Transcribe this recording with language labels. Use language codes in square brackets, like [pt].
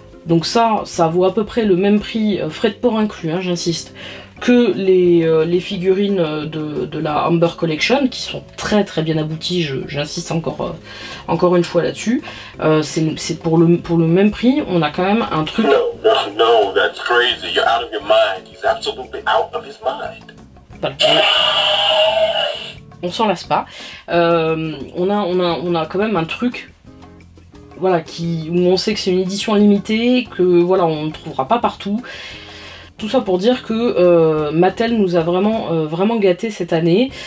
[fr] Donc ça vaut à peu près le même prix, frais de port inclus, hein, j'insiste, que les figurines de la Amber Collection, qui sont très très bien abouties, j'insiste encore une fois là-dessus. C'est pour le même prix, on a quand même un truc... [en] No, that's crazy. You're out of your mind. He's absolutely out of his mind. [fr] Voilà. On s'en lasse pas. On a quand même un truc, voilà, où on sait que c'est une édition limitée, que voilà, on ne trouvera pas partout. Tout ça pour dire que Mattel nous a vraiment gâtés cette année.